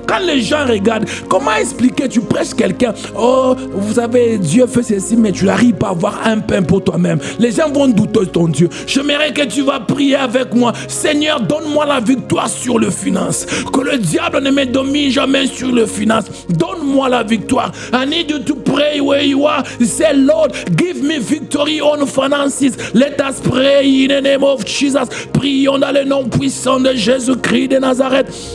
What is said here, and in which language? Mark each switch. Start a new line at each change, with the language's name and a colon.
French: Quand les gens regardent, comment expliquer? Tu prêches quelqu'un, oh, vous savez, Dieu fait ceci, mais tu n'arrives pas à avoir un pain pour toi-même. Les gens vont douter de ton Dieu. J'aimerais que tu vas prier avec moi. Seigneur, donne-moi la victoire sur le finance. Que le diable ne me domine jamais sur le finance. Donne-moi la victoire.
English: I need you to pray where you are. Say, Lord, give me victory on finances. Let us pray in the name of Jesus.
French: Prions dans le nom puissant de Jésus-Christ de Nazareth.